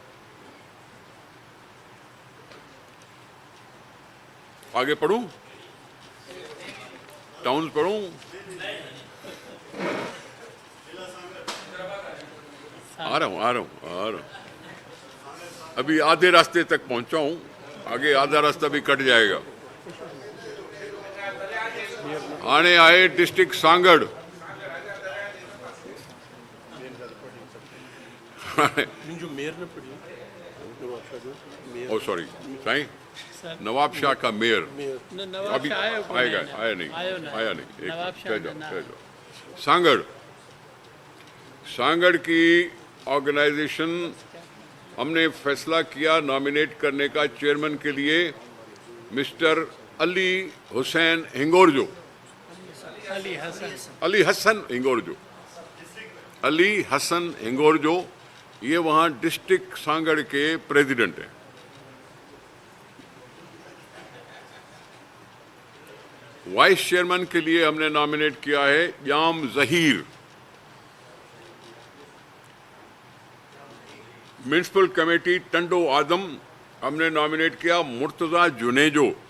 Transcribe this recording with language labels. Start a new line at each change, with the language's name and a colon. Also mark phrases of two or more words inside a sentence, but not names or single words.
Urdu: آگے پڑھوں، ٹاؤن پڑھوں? آ رہا ہوں. ابھی آدھے راستے تک پہنچا ہوں، آگے آدھا راستہ بھی کٹ جائے گا.
Sindhi: हाणे आहे डिस्ट्रिक्ट सांगड़। नहीं, जो मेयर ने पढ़ी नवाब शाह जो मेयर ओ सॉरी साईं, सर
Urdu: نواب شاہ کا میئر
Sindhi: न नवाब
Urdu: अभी
Sindhi: शाह आयो कोन्हे
Urdu: आएगा,
Sindhi: अञा।
Urdu: آیا نہیں,
Sindhi: आयो न
Urdu: آیا نہیں. नवाब शाह
Sindhi: कह न न
Urdu: जाओ। سانگھڑ، سانگھڑ کی آرگنائزیشن ہم نے فیصلہ کیا نامینیٹ کرنے کا چیئرمین کے لیے مسٹر علی حسین ہنگورجو, अली हसन अली हसन हिंगोरजो, अली हसन हिंगोरजो। یہ وہاں ڈسٹرکٹ سانگھڑ کے پریزیڈنٹ ہیں.
English: vice chairman
Urdu: کے لیے ہم نے نامینیٹ کیا ہے یام ظہیر.
English: municipal committee
Urdu: ٹنڈو آدم ہم نے نامینیٹ کیا مرتضیٰ جونیجو.